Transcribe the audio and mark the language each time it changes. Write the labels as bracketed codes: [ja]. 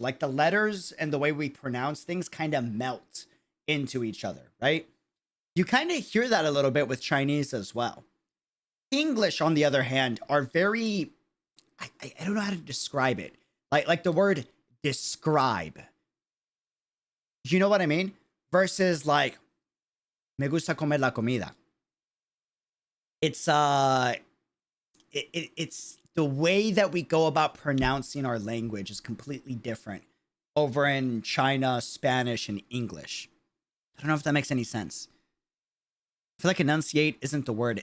[en] Like the letters and the way we pronounce things kind of melt into each other, right? You kind of hear that a little bit with Chinese as well. English, on the other hand, are very, I don't know how to describe it. Like the word describe. You know what I mean? Versus like, [es] me gusta comer la comida. [en] It's it's the way that we go about pronouncing our language is completely different over in China, Spanish, and English. I don't know if that makes any sense. I feel like enunciate isn't the word.